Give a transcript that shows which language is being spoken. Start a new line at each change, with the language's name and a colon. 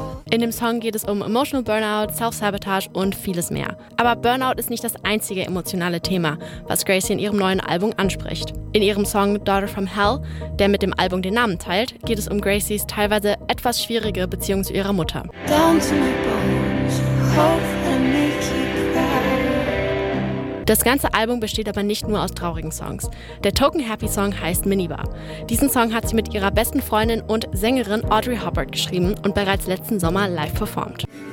German: In dem Song geht es um Emotional Burnout, Self-Sabotage und vieles mehr. Aber Burnout ist nicht das einzige emotionale Thema, was Gracie in ihrem neuen Album anspricht. In ihrem Song Daughter from Hell, der mit dem Album den Namen teilt, geht es um Gracies teilweise etwas schwierige Beziehung zu ihrer Mutter.
English: Down to my bones, hope and make you cry.
German: Das ganze Album besteht aber nicht nur aus traurigen Songs. Der Token Happy Song heißt Minibar. Diesen Song hat sie mit ihrer besten Freundin und Sängerin Audrey Hubbard geschrieben und bereits letzten Sommer live performt.